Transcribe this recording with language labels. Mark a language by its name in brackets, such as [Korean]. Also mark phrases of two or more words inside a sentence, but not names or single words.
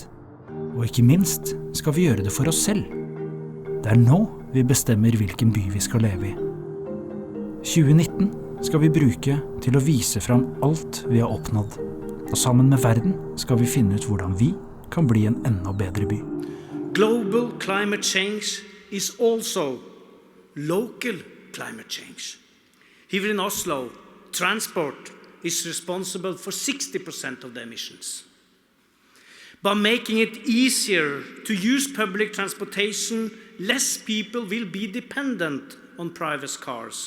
[Norwegian] Og ikke minst skal vi gjøre det for oss selv. Det er nå vi bestemmer hvilken by vi skal leve i. 2019 skal vi bruke til å vise fram alt vi har oppnådd. Og sammen med verden skal vi finne ut hvordan vi kan bli en enda bedre by. [English] Global climate change is also local climate change. Here in Oslo, transport is responsible for 60% of the emissions. By making it easier to use public transportation, less people will be dependent on private cars.